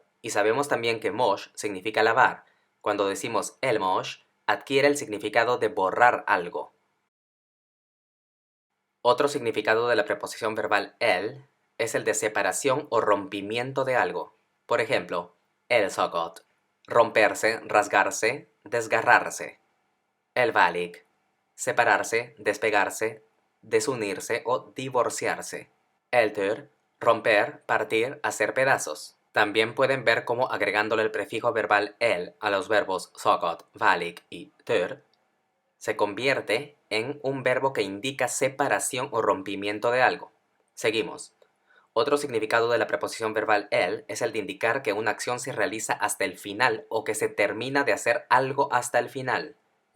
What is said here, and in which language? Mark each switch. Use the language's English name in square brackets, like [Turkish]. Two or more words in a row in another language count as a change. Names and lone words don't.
[Spanish] Y sabemos también que mosh significa lavar. Cuando decimos el mosh, adquiere el significado de borrar algo. Otro significado de la preposición verbal el es el de separación o rompimiento de algo. Por ejemplo, [Hungarian] el szakadt, [Spanish] romperse, rasgarse, desgarrarse. [Hungarian] El válik, [Spanish] separarse, despegarse, desunirse o divorciarse. [Hungarian] El tör, [Spanish] romper, partir, hacer pedazos. También pueden ver cómo agregándole el prefijo verbal el a los verbos szakadt, válik y tör, se convierte en un verbo que indica separación o rompimiento de algo. Seguimos. Otro significado de la preposición verbal el es el de indicar que una acción se realiza hasta el final o que se termina de hacer algo hasta el final.